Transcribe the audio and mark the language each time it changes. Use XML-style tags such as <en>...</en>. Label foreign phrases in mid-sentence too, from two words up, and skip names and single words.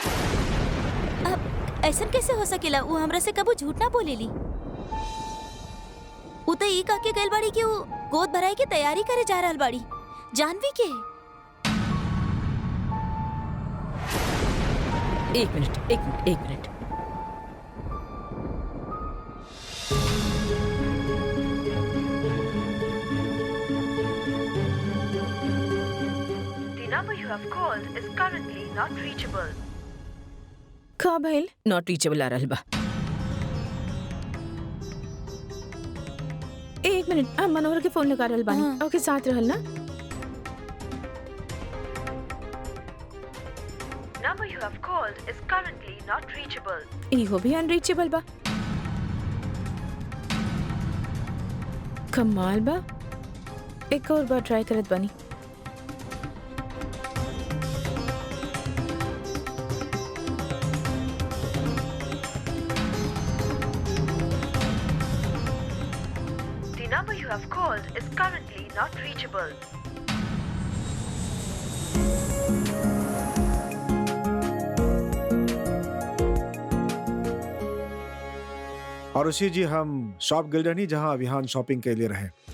<bho>अब ऐसन कैसे हो सकेला? वो हमरा से कबू झूठ ना बोलेली। वो तो ई कह के गइल बाड़ी कि वो गोद भराई की तैयारी करे जा रहल बाड़ी। जानवी के? एक मिनट।</bho> <en>number you have called is currently not reachable.</en> <bho>का भइल?</bho> <en>not reachable</en> <bho>आ रहल बा। एक मिनट, हम मनोहर के फोन लगा रहल बानी। हाँ। ओके, साथ रहल ना।</bho> <en>Number you have called is currently not reachable.</en> <bho>इहो भी अनरीचेबल बा। कमाल बा। एक और बार ट्राई करत बानी।</bho> <en>The number you have called is currently not reachable.</en> <bho>आरुषि जी, हम शॉप गिल रहनी जहाँ विहान शॉपिंग के लिए रहे।</bho>